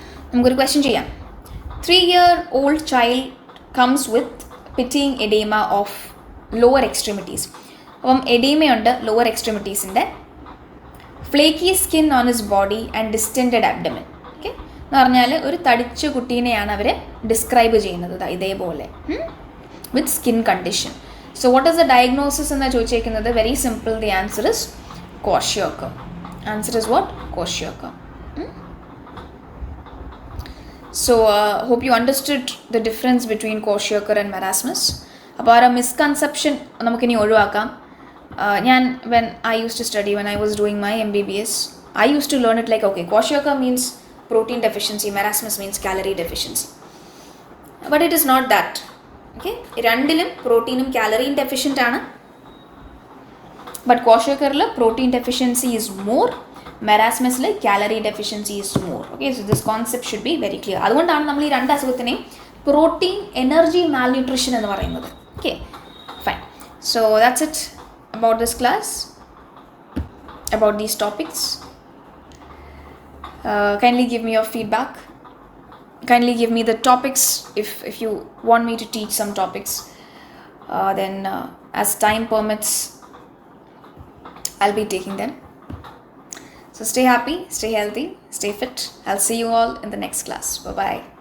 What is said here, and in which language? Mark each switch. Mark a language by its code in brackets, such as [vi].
[ml] നമുക്കൊരു ക്വസ്റ്റ്യൻ ചെയ്യാം. [en] 3-year-old child comes with pitting edema of lower extremities. [ml] അപ്പം എഡീമയുണ്ട് lower എക്സ്ട്രീമിറ്റീസിൻ്റെ, [en] Flaky skin on his body and distended abdomen. [ml] Okay, എന്ന് പറഞ്ഞാൽ ഒരു തടിച്ച കുട്ടീനെയാണ് അവർ ഡിസ്ക്രൈബ് ചെയ്യുന്നത് ഇതേപോലെ വിത്ത് skin condition. [en] So what is the diagnosis [ml] എന്ന് ചോദിച്ചേക്കുന്നത്? [en] Very simple, the answer is kwashiorkor. Answer is what? Kwashiorkor. So hope you understood the difference between kwashiorkor and marasmus. [ml] അപ്പോൾ ആ misconception നമുക്കിനി ഒഴിവാക്കാം. [en] when I used to study, when I was doing my MBBS, I used to learn it like, okay, kwashiorkor means protein deficiency, marasmus means calorie deficiency. But it is not that. [ml] Okay, രണ്ടിലും പ്രോട്ടീനും കാലറിയും deficient ആണ്. But ക്വാഷിയോക്കറിൽ [en] protein deficiency is more, [ml] മെറാസ്മസിൽ [en] Calorie deficiency is more. [ml] Okay, [en] So this concept should be very clear. [ml] അതുകൊണ്ടാണ് നമ്മൾ ഈ രണ്ട് അസുഖത്തിനെയും protein energy malnutrition എന്ന് പറയുന്നത്. [en] Okay, fine. So that's it about this class, about these topics. Kindly give me your feedback. Kindly give me the topics if you want me to teach some topics. Then as time permits, I'll be taking them. So stay happy, stay healthy, stay fit. I'll see you all in the next class. Bye-bye.